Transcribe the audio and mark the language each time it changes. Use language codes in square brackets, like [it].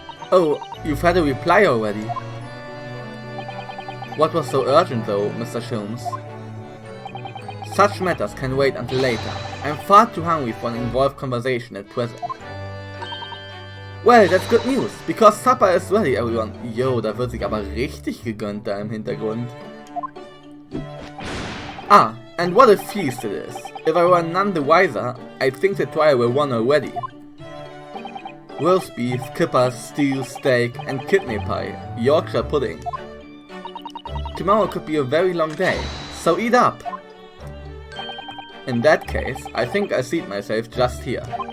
[en] Oh, you've had a reply already. What was so urgent though, Mr. Schoens? Such matters can wait until later. I'm far too hungry for an involved conversation at present. Well, that's good news, because supper is ready, everyone. [de] Yo, da wird sich aber richtig gegönnt da im Hintergrund. [en] Ah, and what a feast it is. If I were none the wiser, I'd think the trial were won already. Roast beef, kippers, stew, steak, and kidney pie, Yorkshire pudding. Tomorrow could be a very long day, so eat up! In that case, I think I'll seat myself just here.